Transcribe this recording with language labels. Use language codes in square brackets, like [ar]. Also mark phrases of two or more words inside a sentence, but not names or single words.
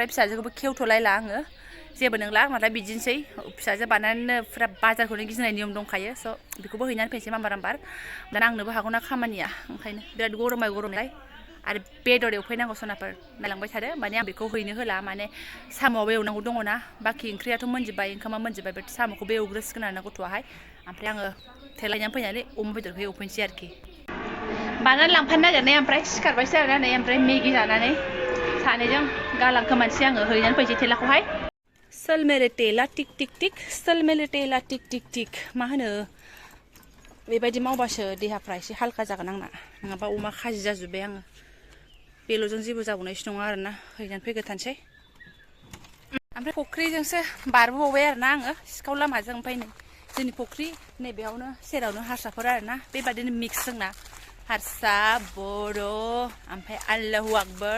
[brx] फिसाजोखौबो खेवथ'लायला आङो जेबो नंला आंना बिदिनोसै फिसाजो बानानैनो फुरा बाजारखौनो गिदिंनाय नियम दंखायो स' बेखौबो हैनानै फैनोसै माम्बार दाना आंनोबो हागौना खामानिया ओंखायनो बिराद गरमलाय आरो बेदर एवफैनांगौ सनाफोर नायलांबाय थादो माने आं बेखौ हैनो होला माने साम'आबो एवनांगौ दङना बाखि ओंख्रियाथ' मोनजोब्बाय ओंखामा मोनजोब्बाय बे साम'खौबो एवग्रोसिगोन आरोना गथ'आहाय ओमफ्राय आङो थेलायनानै फैनानै अमा बेदरखौ एवफैनोसै आरोखि बानानै लांफानो नागिरनाय ओमफ्राय सिखारबायसो आरोना नै ओमफ्राय मेगि जानानै सानैजों गालांखोमानोसै आङो हैनानै फैनोसै थेलाखौहाय [hi] सोल मेरे तेला टिक टिक टिक सोल मेरे तेला टिक टिक टिक [brx] मा होनो बेबायदि मावबासो देहाफ्रा एसे हालखा जागोन आंना नङाबा अमा खाजि जाजोब्बाय आङो बेल'जों जेबो जाबावनायसो नङा आरोना हैनानै फैग्रोथानोसै ओमफ्राय फुख्रिजोंसो बारबोबावबाय आरोना आङो सिखाव लामाजों ओमफ्राय नै जोंनि फुख्रि नैबेयावनो सेरावनो हारसाफोर आरोना बेबादिनो मिक्स जोंना हारसा बर' ओमफ्राय [ar] الله أكبر